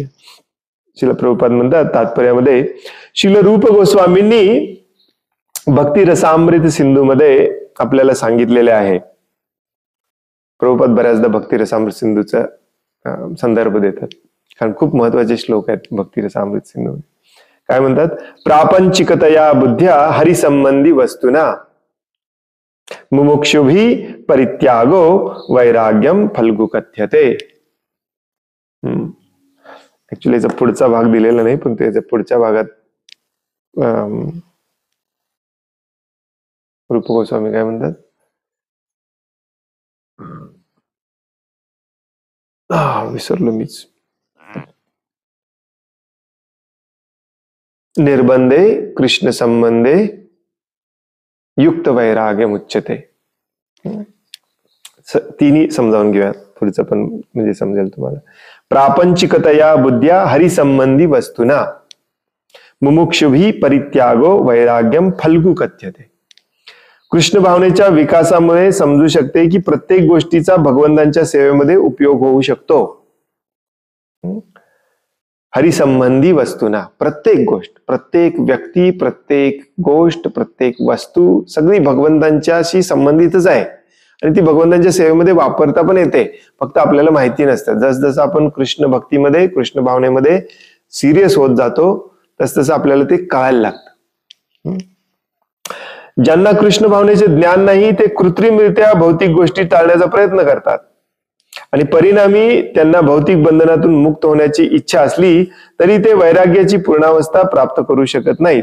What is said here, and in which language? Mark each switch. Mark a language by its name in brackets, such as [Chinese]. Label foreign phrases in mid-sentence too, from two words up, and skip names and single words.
[Marathi] श्रील प्रभुपाद म्हणतात तात्पर्यामध्ये, श्रील रूप गोस्वामींनी भक्ती रसामृत सिंधू मध्ये आपल्याला सांगितलेले आहे. प्रभुपाद बऱ्याचदा भक्ती रसामृत सिंधूचा संदर्भ देतात, कारण खूप महत्वाचे श्लोक आहेत भक्ती रसामृत सिंधू. काय म्हणतात, [Sanskrit] प्रापंचिकतया बुद्ध्या हरिसंबंधी वस्तुना मुमुक्षुभी परित्यागो वैराग्यम फल्गु कथ्यते. [Marathi] ऍक्च्युली याचा पुढचा भाग दिलेला नाही, पण त्याच्या पुढच्या भागात रूप गोस्वामी काय म्हणतात, विसरलो मीच. [Sanskrit] निर्बंधे कृष्ण संबंधे युक्त वैराग्य मुच्यते. [Marathi] तिन्ही समजावून घेऊया, पुढचं पण म्हणजे समजेल तुम्हाला. [Sanskrit] प्रापंचिकतया बुद्ध्या हरिसंबंधी वस्तुना मुमुक्षुभी परित्यागो वैराग्यम फल्गु कथ्यते. [Marathi] कृष्ण भावनेच्या विकासामुळे समजू शकते की प्रत्येक गोष्टीचा भगवंतांच्या सेवेमध्ये उपयोग होऊ शकतो. [Sanskrit] हरिसंबंधी वस्तुना, [Marathi] प्रत्येक गोष्ट, प्रत्येक व्यक्ती, प्रत्येक गोष्ट, प्रत्येक वस्तू सगळी भगवंतांच्याशी संबंधितच आहे आणि ती भगवंतांच्या सेवेमध्ये वापरता पण येते, फक्त आपल्याला माहिती नसतं. जसजसं आपण कृष्ण भक्तीमध्ये, कृष्ण भावनेमध्ये सिरियस होत जातो, तसतसं आपल्याला ते कळायला लागतं. ज्यांना कृष्ण भावनेचे ज्ञान नाही ते कृत्रिमरित्या भौतिक गोष्टी टाळण्याचा प्रयत्न करतात आणि परिणामी त्यांना भौतिक बंधनातून मुक्त होण्याची इच्छा असली तरी ते वैराग्याची पूर्णावस्था प्राप्त करू शकत नाहीत.